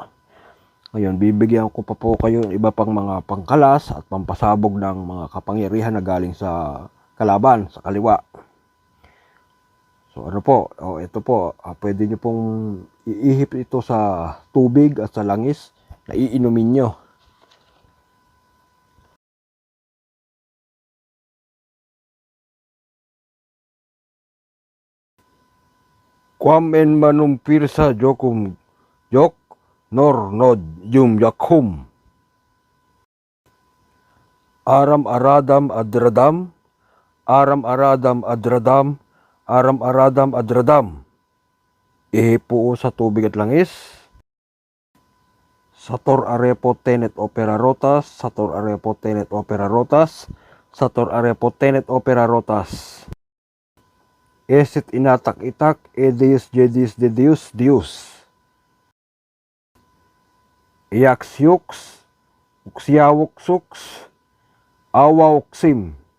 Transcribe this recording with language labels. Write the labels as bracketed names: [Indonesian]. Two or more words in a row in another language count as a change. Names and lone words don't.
[Filipino] Ngayon, bibigyan ko pa po kayo ng iba pang mga pangkalas at pampasabog ng mga kapangyarihan na galing sa kalaban, sa kaliwa. So ano po, ito po, pwede nyo pong iihip ito sa tubig at sa langis na iinumin nyo. Quam en manum pirsa jokum jok nor nod yum yakum. Aram aradam adradam, aram aradam adradam, aram aradam adradam. Ihip po sa tubig at langis. [Latin] Sator arepo tenet opera rotas, sator arepo tenet opera rotas, sator arepo tenet opera rotas. Esit inatak itak, edeus jedis de deus dius. Iaks yuks, uksiawok suks, awawoksim.